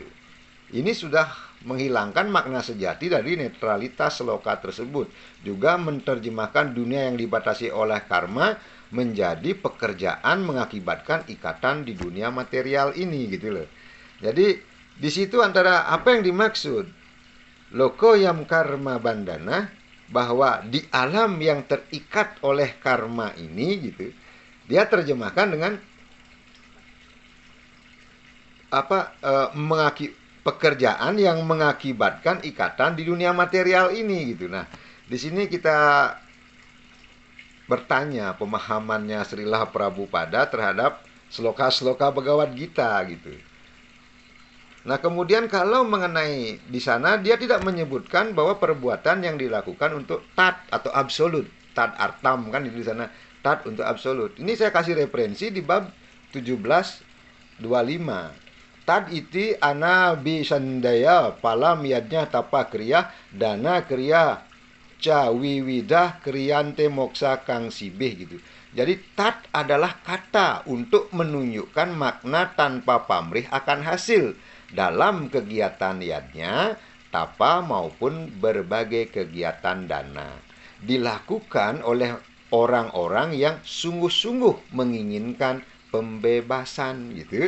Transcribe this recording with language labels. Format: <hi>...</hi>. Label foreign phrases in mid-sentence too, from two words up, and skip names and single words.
<id>Ini sudah menghilangkan makna sejati dari netralitas sloka tersebut. Juga menerjemahkan dunia yang dibatasi oleh karma menjadi pekerjaan mengakibatkan ikatan di dunia material ini gitu loh. Jadi di situ antara apa yang dimaksud</id> <sa>loko yam karma bandana,</sa> <id>bahwa di alam yang terikat oleh karma ini gitu, dia terjemahkan dengan pekerjaan yang mengakibatkan ikatan di dunia material ini gitu. Nah, di sini kita bertanya pemahamannya Srila Prabhupada terhadap sloka-sloka Bhagavad Gita gitu. Nah, kemudian kalau mengenai di sana dia tidak menyebutkan bahwa perbuatan yang dilakukan untuk tat atau absolut,</id> <sa>tat artam</sa> <id>kan di sana, tat untuk absolut. Ini saya kasih referensi di bab 17:25.</id> <sa>Tad iti ana bisandaya palam yadnya tapa kriya dana kriya ca wiwidah kriyante moksa kang sibih gitu.</sa> <id>Jadi tat adalah kata untuk menunjukkan makna tanpa pamrih akan hasil dalam kegiatan yadnya, tapa maupun berbagai kegiatan dana. Dilakukan oleh orang-orang yang sungguh-sungguh menginginkan pembebasan gitu.</id>